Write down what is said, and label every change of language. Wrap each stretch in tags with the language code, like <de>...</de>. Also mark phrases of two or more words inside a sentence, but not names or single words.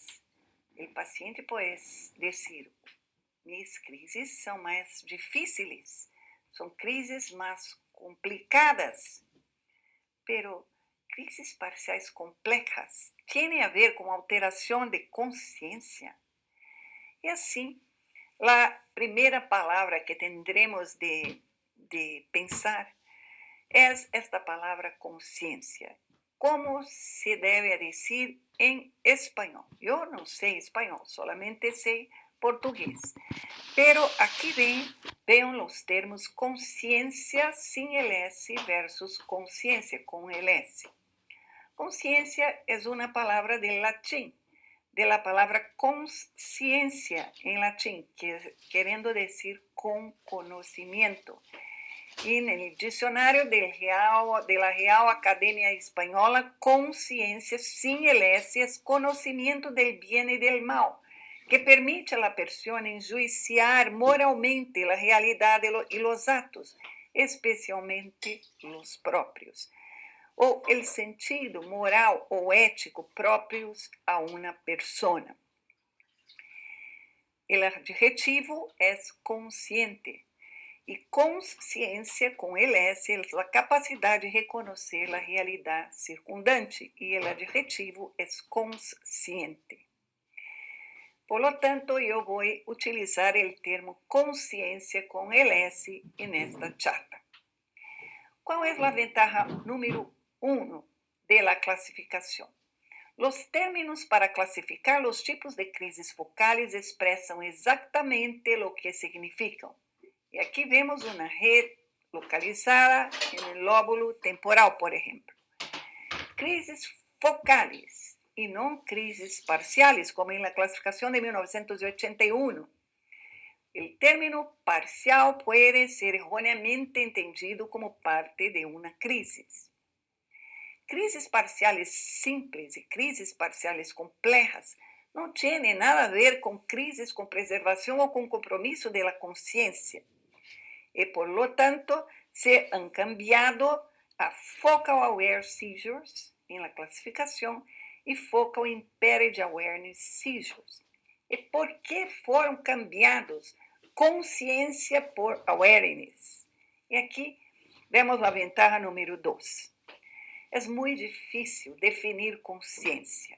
<es>El paciente puede decir: mis crisis son más difíciles, son crisis más complicadas. Pero crisis parciales complejas tiene a ver con alteración de conciencia. Y así, la</es> <pt>primeira palavra que</pt> <es>tendremos de pensar</es> <pt>é esta palavra consciência. Como se deve dizer em espanhol? Eu não sei espanhol, solamente sei português. Pero aqui veem os termos consciência sem el S versus consciência com el S. Consciência é uma palavra del latim, de la palavra consciencia em latim, querendo dizer com conhecimento. E no dicionário</pt> <es>de la Real Academia Espanhola, consciência sin el S es conocimiento del bien y del mal, que permite a la persona enjuiciar moralmente la realidad y los actos, especialmente los propios, ou el sentido moral ou ético</es> <pt>próprios a uma persona.</pt> <es>El adjetivo es consciente.</es> <pt>E consciência, com el S, é a capacidade de reconhecer a realidade circundante, e o adjetivo é consciente.</pt> <es>Por lo tanto,</es> <pt>eu vou utilizar o termo consciência com el S nesta charla. Qual é a ventaja número 1 de la clasificação? Os términos para classificar os tipos de crises focales expressam exatamente o que significam. E aqui vemos uma rede localizada no lóbulo temporal, por exemplo. Crises focales e não crises parciais, como na classificação de 1981. O término parcial pode ser erroneamente entendido como parte de uma crise. Crises parciais simples e crises parciais complejas não têm nada a ver com crises com preservação ou com compromisso da consciência. E,</pt> <es>por lo tanto, se han cambiado a</es> <en>Focal Aware Seizures</en> <es>em la classificação e</es> <en>Focal Impaired Awareness Seizures.</en> <pt>E por que foram cambiados consciência por awareness? E aqui vemos a ventaja número 2. É muito difícil definir consciência.</pt>